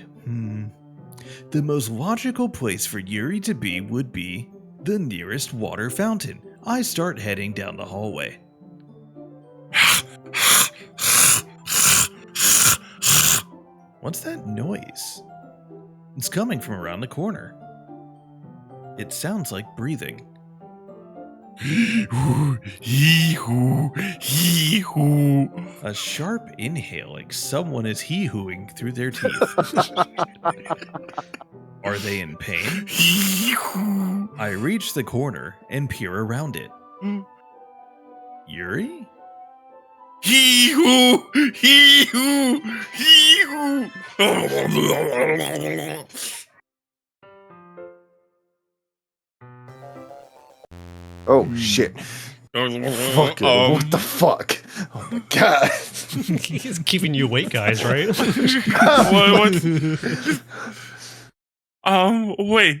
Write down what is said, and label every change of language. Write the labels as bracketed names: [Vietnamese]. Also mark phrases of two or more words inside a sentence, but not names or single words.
[English] The most logical place for Yuri to be would be the nearest water fountain. I start heading down the hallway. What's that noise? It's coming from around the corner. It sounds like breathing. Hee-hoo, hee-hoo. A sharp inhale, like someone is hee-hooing through their teeth. Are they in pain? Hee-hoo. I reach the corner and peer around it. Yuri? Hee-hoo, hee-hoo, hee-hoo. Oh shit! Fuck! What the fuck? Oh my god! He's keeping you awake, guys, right? Wait.